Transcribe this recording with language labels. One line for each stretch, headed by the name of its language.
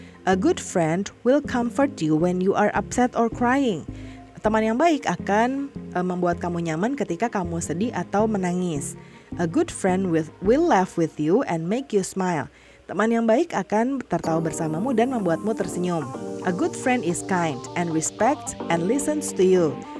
English: A good friend will comfort you when you are upset or crying.
Indonesian: Teman yang baik akan membuat kamu nyaman ketika kamu sedih atau menangis.
English: A good friend will laugh with you and make you smile.
Indonesian: Teman yang baik akan tertawa bersamamu dan membuatmu tersenyum.
English: A good friend is kind and respects and listens to you.